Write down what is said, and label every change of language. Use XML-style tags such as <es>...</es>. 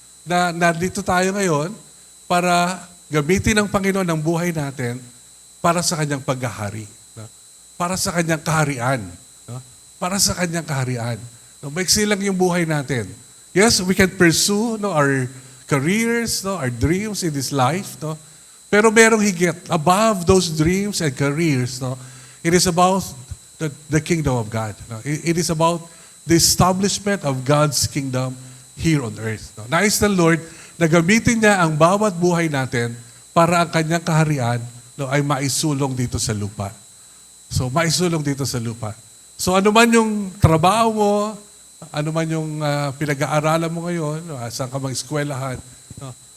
<tl>Na nandito tayo ngayon para gamitin ng Panginoon ang buhay natin para sa kanyang paghahari. No? Para sa kanyang kaharian. No? Para sa kanyang kaharian. No, maiksi lang yung buhay natin.</tl> <en>Yes, we can pursue our careers, our dreams in this life. No?</en> <tl>Pero merong higit.</tl> <en>Above those dreams and careers, it is about the kingdom of God. No? It is about the establishment of God's kingdom here on earth.</en> <tl>No? Nais ng Lord na gamitin niya ang bawat buhay natin para ang kanyang kaharian ay maisulong dito sa lupa. So, maisulong dito sa lupa. So, ano man yung trabaho mo, ano man yung pinag-aaralan mo ngayon, saan ka mag-eskwelahan. No?</tl>